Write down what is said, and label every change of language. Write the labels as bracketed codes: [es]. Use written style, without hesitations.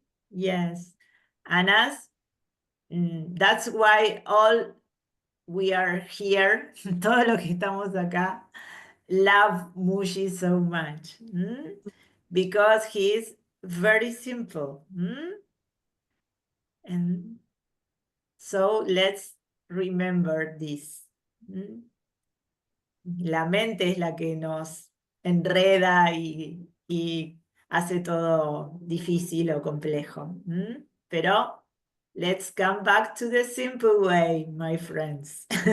[en] Yes. And that's why all we are here, [es] todo lo que estamos acá, [en] love Mushi so much. Because he's very simple. And so let's remember this. [es] La mente es la que nos enreda y hace todo difícil o complejo. Pero [en] let's come back to the simple way, my friends.